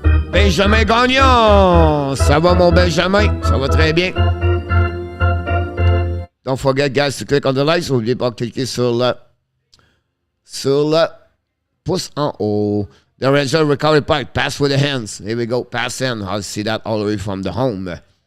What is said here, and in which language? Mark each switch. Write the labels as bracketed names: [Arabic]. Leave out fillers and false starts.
[French] Benjamin Gagnon! Ça va, mon Benjamin? Ça va très bien. [English] Don't forget, guys, to click on the likes. [French] N'oubliez pas de cliquer sur le pouce en haut. [English] The Ranger recovery puck. Pass with the hands. Here we go. Pass in. I'll see that all the way from the home.